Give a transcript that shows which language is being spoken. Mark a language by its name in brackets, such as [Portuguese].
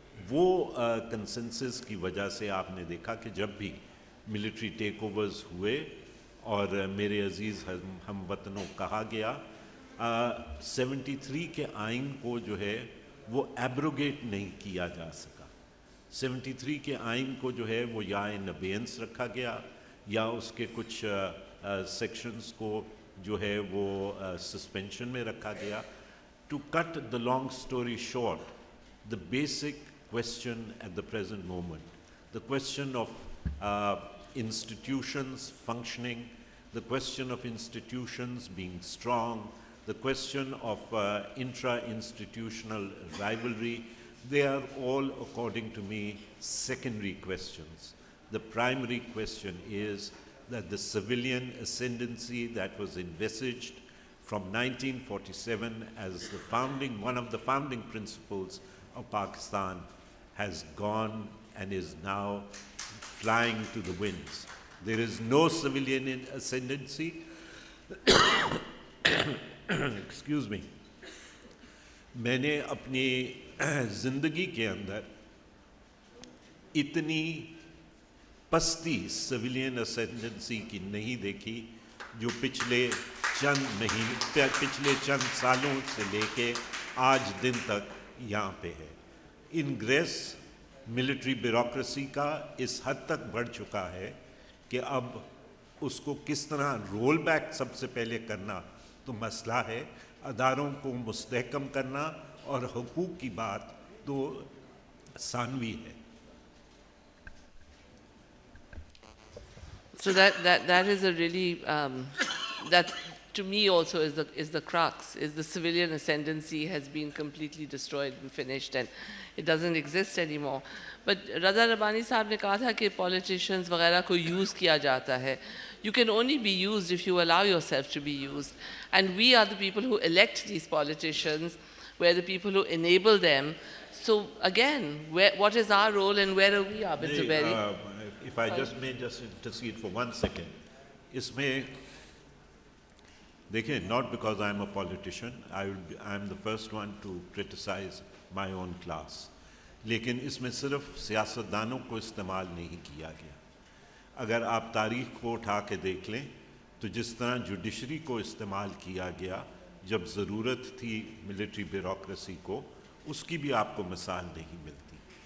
[Urdu] وہ کنسنسس کی وجہ سے آپ نے دیکھا کہ جب بھی ملٹری ٹیک اوورز ہوئے اور میرے عزیز ہم وطنوں کہا گیا 73 کے آئین کو جو ہے وہ ایبروگیٹ نہیں کیا جا سکا. 73 کے آئین کو جو ہے وہ یا ان ابینس رکھا گیا یا اس کے کچھ سیکشنز کو جو ہے وہ سسپینشن میں رکھا گیا. [English] To cut the long story short, the basic question at the present moment, the question of institutions functioning, the question of institutions being strong, the question of intra-institutional rivalry, they are all, according to me, secondary questions. The primary question is that the civilian ascendancy that was envisaged from 1947 as one of the founding principles of Pakistan has gone and is now flying to the winds. There is no civilian ascendancy. Excuse me. [Urdu] میں نے اپنی زندگی کے اندر اتنی پستی civilian اسینڈنسی کی نہیں دیکھی جو پچھلے چند سالوں سے لے کے آج دن تک یہاں پہ ہے. انگریس ملٹری بیوروکریسی کا اس حد تک بڑھ چکا ہے کہ اب اس کو کس طرح رول بیک سب سے پہلے کرنا تو مسئلہ ہے, اداروں کو مستحکم کرنا اور حقوق کی بات تو ثانوی ہے. [English] So that is a really that to me also is the crux, is the civilian ascendancy has been completely destroyed and finished and it doesn't exist anymore. [Urdu] But Raza Rabbani صاحب نے کہا تھا کہ politicians وغیرہ کو use کیا جاتا ہے. [English] You can only be used if you allow yourself to be used. And we are the people who elect these politicians. We're the people who enable them. So again, what is our role and where are we, Abid Zubairi? If I may just intercede for 1 second. [Urdu] اس میں دیکھیں, [English] not because I'm a politician, I'm the first one to criticize my own class. [Urdu] لیکن اس میں صرف سیاستدانوں کو استعمال نہیں کیا گیا. اگر آپ تاریخ کو اٹھا کے دیکھ لیں تو جس طرح جوڈیشری کو استعمال کیا گیا جب ضرورت تھی ملٹری بیوروکریسی کو, اس کی بھی آپ کو مثال نہیں ملتی.